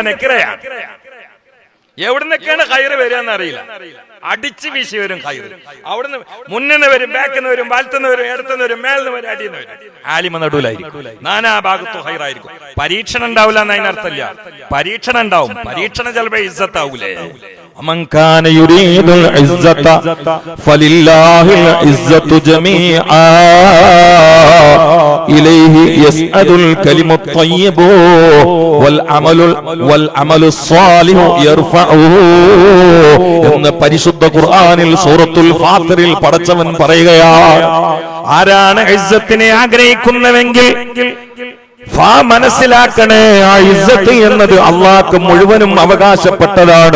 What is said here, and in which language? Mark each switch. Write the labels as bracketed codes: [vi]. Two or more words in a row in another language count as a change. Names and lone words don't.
[ml] എവിടുന്നൊക്കെയാണ് ഹൈറ് വരിക എന്നറിയില്ല. അടിച്ചു വീശി വരും ഹൈറ്. അവിടുന്ന് മുന്നിന്ന് വരും, ബാക്കിന്ന് വരും, വലത്തുനിന്ന് വരും, ഇടത്തുനിന്ന് വരും, മേലിന്ന് വരും, അടിയെന്ന് വരും. ആലിമ നടുവിലായിരിക്കും. നാനാ ഭാഗത്തും ഹൈറായിരിക്കും. പരീക്ഷണം ഉണ്ടാവില്ല എന്നതിനർത്ഥമില്ല. പരീക്ഷണം ഉണ്ടാവും. പരീക്ഷണം ചിലപ്പോ ഇസ്സത്താവൂലേ. [ar] من كان يريد العزة فلله العزة جميعا إليه يسعد الكلم الطيب والعمل الصالح يرفعه [ml] എന്ന് പരിശുദ്ധ ഖുർആനിൽ സൂറത്തുൽ ഫാത്തിറിൽ പടച്ചവൻ പറയുകയാണ്. ആരാണ് ഇസ്സത്തിനെ ആഗ്രഹിക്കുന്നവെങ്കിൽ മനസ്സിലാക്കണേ, ആ ഇസ്സത്ത് എന്നത് അള്ളാഹ്ക്ക് മുഴുവനും അവകാശപ്പെട്ടതാണ്.